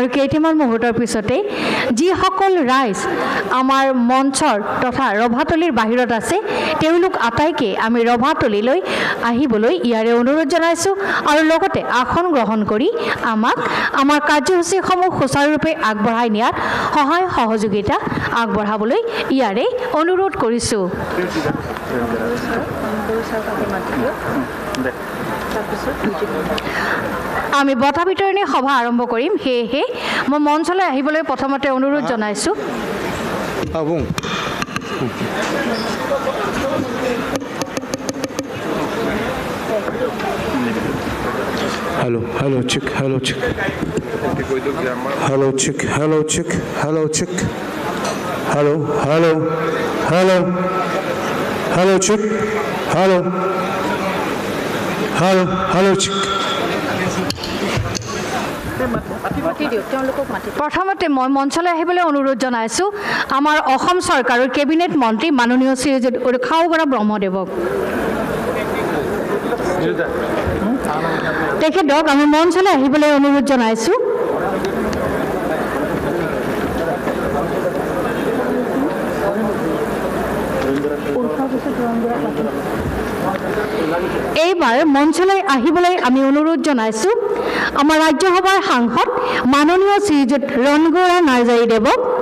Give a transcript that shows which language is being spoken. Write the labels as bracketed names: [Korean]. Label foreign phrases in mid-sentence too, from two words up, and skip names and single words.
[Assamese] কেইটামান মুহূৰ্তৰ পিছতে যিসকল ৰাইজ আমাৰ মঞ্চৰ তথা ৰভাতলীৰ বাহিৰত আছে তেওঁলোক আটাইকে আমি ৰভাতলীলৈ আহিবলৈ ইয়াৰে অনুৰোধ জনাইছোঁ আৰু লগতে আসন গ্ৰহণ কৰি আমাক আমাৰ কাৰ্যসূচীসমূহ সুচাৰুৰূপে আগবঢ়াই নিয়াত সহায় সহযোগিতা আগবঢ়াবলৈ ইয়াৰে অনুৰোধ কৰিছোঁ আমি বঁটা বিতৰণী সভা আৰম্ভ কৰিম সেয়েহে মই মঞ্চলৈ আহিবলৈ প্ৰথমতে অনুৰোধ জনাইছোঁ [English] Hello, hello, check, hello, check. Hello, check, hello, check, hello, check. Hello, hello, hello. Hello, check, hello. Hello, hello, check. [Assamese] প্ৰথমতে মই মঞ্চলৈ আহিবলৈ অনুৰোধ জনাইছোঁ আমাৰ অসম চৰকাৰৰ কেবিনেট মন্ত্ৰী মাননীয় শ্ৰীযুত উৰ্খাও বৰা ব্ৰহ্মদেৱক তেখেতক আমি মঞ্চলৈ আহিবলৈ অনুৰোধ জনাইছোঁ এইবাৰ মঞ্চলৈ আহিবলৈ আমি অনুৰোধ জনাইছোঁ আমাৰ ৰাজ্যসভাৰ সাংসদ মাননীয় শ্ৰীযুত ৰণগৌৰা নাৰ্জাৰী দেৱক